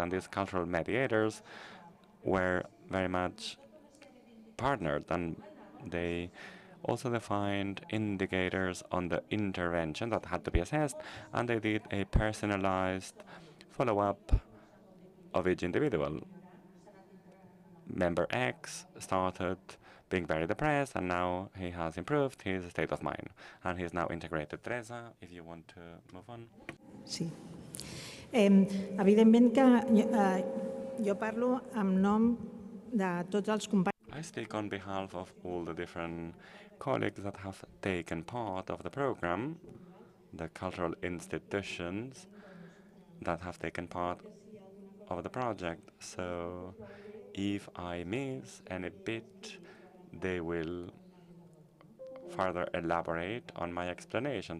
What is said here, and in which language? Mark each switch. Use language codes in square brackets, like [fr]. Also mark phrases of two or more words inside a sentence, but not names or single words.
[en] And these cultural mediators were very much partnered, and they also defined indicators on the intervention that had to be assessed, and they did a personalized follow-up of each individual. Member X started being very depressed, and now he has improved his state of mind, and he's now integrated. Teresa, if you want to move on. [ca] Sí. Evidentment que jo parlo en nom de tots els companys. [en] I speak on behalf of all the different colleagues that have taken part of the program, the cultural institutions that have taken part of the project. So if I miss any bit, they will further elaborate on my explanations.